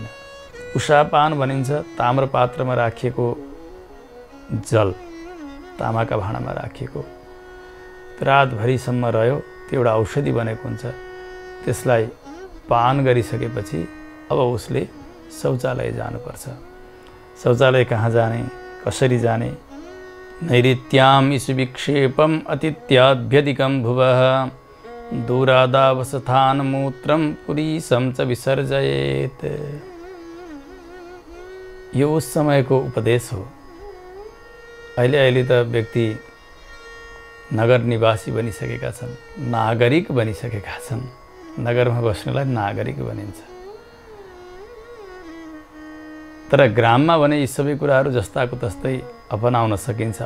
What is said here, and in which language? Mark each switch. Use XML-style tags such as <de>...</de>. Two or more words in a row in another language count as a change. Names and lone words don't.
<ne>उषापान भनिन्छ ताम्रपात्रमा राखिएको जल, तामाका भाँडामा राखिएको, रातभरिसम्म रह्यो, त्यो एउटा औषधि बनेको हुन्छ। त्यसलाई पान गरिसकेपछि अब उसले शौचालय जानुपर्छ। शौचालय कहाँ जाने, कसरी जाने?</ne> <sa>नैऋत्याम ईशुविक्षेपम अतिथ्याभ्यधिकं भुवः दूरादावसथान मूत्रम पुरीशं च विसर्जयेत्।</sa> <ne>यो उस समयको उपदेश हो। अहिले त व्यक्ति नगर निवासी बनिसकेका छन्, नागरिक बनिसकेका छन्। नगरमा बस्नेलाई नागरिक भनिन्छ। तर ग्राममा भने यी सबै कुराहरू जस्ताको तस्तै अपनाउन सकिन्छ।</ne>